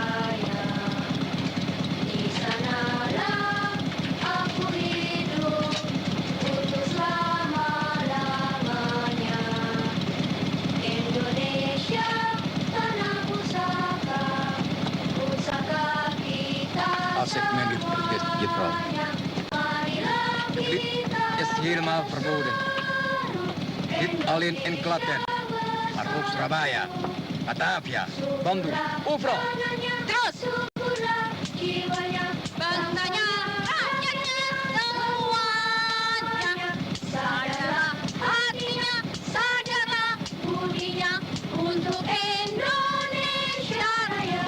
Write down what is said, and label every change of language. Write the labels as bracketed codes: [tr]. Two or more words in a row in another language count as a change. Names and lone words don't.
[id] Di sanalah aku hidup untuk selama-lamanya. Indonesia, tanah pusaka, pusaka kita semuanya. Marilah kita [nl] is helemaal verboden. Niet alleen in Klaten, maar ook Surabaya, Batavia, Bandung, overal. [id] Terus jiwanya, bangsanya, rakyatnya, semuanya. Sadarlah hatinya, sadarlah budinya untuk Indonesia Raya.